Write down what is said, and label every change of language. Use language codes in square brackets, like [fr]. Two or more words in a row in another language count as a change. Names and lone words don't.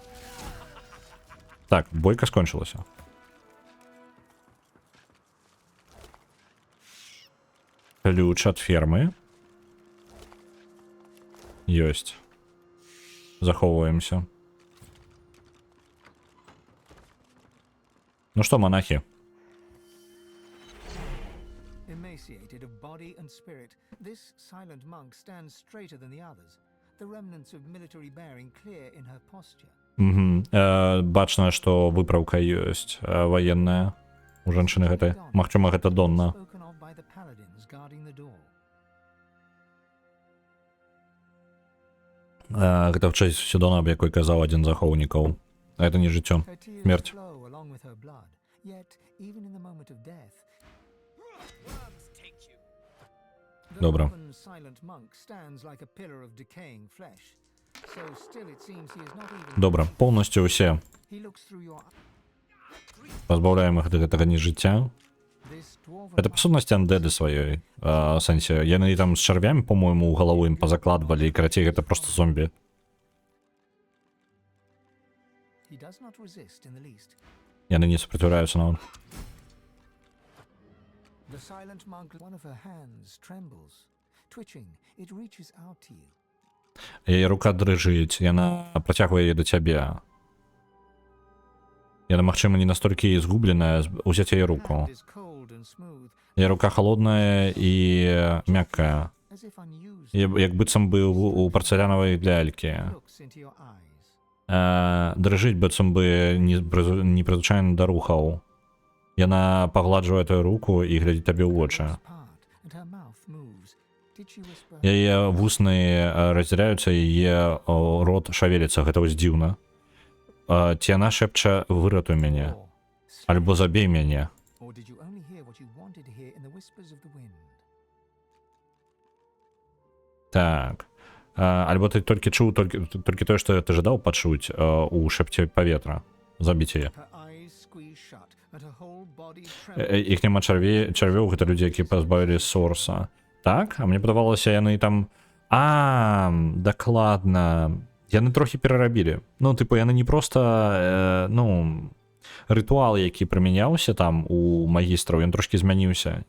[be] Так, бойка скончылася. Ключ ад фермы. Ёсць. Захоўваемся. Ну што, монахи? [en] Emaciated of body and spirit, this silent monk stands straighter than the others, the remnants of military bearing clear in her posture. [be] Бачна, што выпраўка ёсць ваенная у жанчыны гэтай. Магчыма, гэта Донна. [en] Spoken of by the paladins guarding the door. [be] Гэта в честь Сідона, аб якой казаў адзін з захоўнікаў. Гэта не жыццё. [en] Her tears [be] Смерть. [en] flow along with her blood, yet even in the moment of death, Worms take you. the [be] Добра. [en] open, silent monk stands like a pillar of decaying flesh. So still it seems he is not even. [be] Добра, поўнасцю ўсе [en] He looks through your [be] пазбаўляем іх ад гэтага нежыцця. [en] this dwarven [be] Это па сутнасці андэды сваёй. Сэнсе, яны там з чарвямі, по-мойму, у галаву ім пазакладвалі, і карацей, гэта проста зомбі. [en] he does not resist in the least. [be] Яны не супраціўляюцца нават. [en] The silent monk, one of her hands trembles, twitching. It reaches out to you. [be] Яе рука дрыжыць, яна працягвае яе да цябе. Яна, магчыма, не настолькі згубленая, узяць яе руку. [en] Hand is cold and smooth, [be] Яе рука холодная і мяккая. [en] as if unused. [be] Як быццам бы у парцалянавай лялькі. [en] Looks into your eyes. [be] Дрыжыць быццам бы непрызвычайна да рухаў. Яна пагладжвае твою руку і глядзіць табе ў вочы. [en] Part, and her mouth moves. Did she whisper? [be] Яе вусны раздзяляюцца, яе рот шавеліцца, гэта вось дзіўна. Ці яна шэпча выратуй мяне, [en] Or, [be] альбо забей мяне. [en] or did you only hear what you wanted to hear in the whispers of the wind? [be] Так. Альбо ты толькі чуў толькі тое, што ты жадаў пачуць у шэпце паветра. Забіць яе. [en] Her eyes squeeze shut, and her whole body trembles. [be] Іх няма чарвёў, гэта людзі, які пазбавілі сорса. Так? А мне падавалася, яны там... Дакладна. Яны трохі перарабілі. Ну, тыпу, яны не проста, рытуал, які прымяняўся там у магістраў, ён трошкі змяніўся.